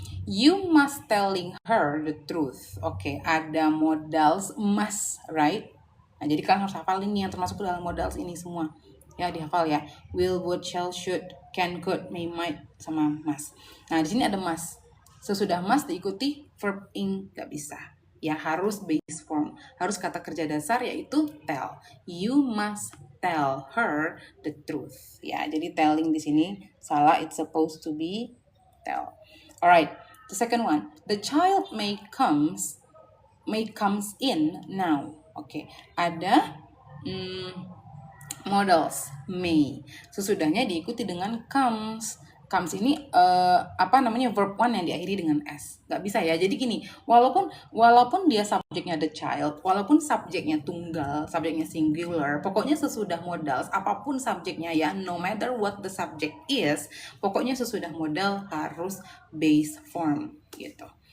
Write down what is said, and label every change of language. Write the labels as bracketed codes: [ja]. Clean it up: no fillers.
[en] You must telling her the truth. [id] Oke, ada [en] modals must, right? [id] Nah, jadi kalian harus hafal ini yang termasuk ke dalam modals ini semua. Ya, dihafal ya. [en] Will, would, shall, should, can, could, may, might, [id] sama [en] must. [id] Nah, di sini ada must. Sesudah must diikuti verb ing, gak bisa. Ya, harus base form. Harus kata kerja dasar yaitu tell. [en] You must tell her the truth. [id] Ya, jadi telling di sini salah. [en] It's supposed to be tell. Alright. The second one, the child may comes in now. [id] Oke, ada modals may. Sesudahnya diikuti dengan comes. Comes ini verb one yang diakhiri dengan s. Gak bisa ya. Jadi gini, walaupun dia subjeknya the child, walaupun subjeknya tunggal, subjeknya singular, pokoknya sesudah modals, apapun subjeknya ya, [en] no matter what the subject is, [id] pokoknya sesudah modal harus base form gitu.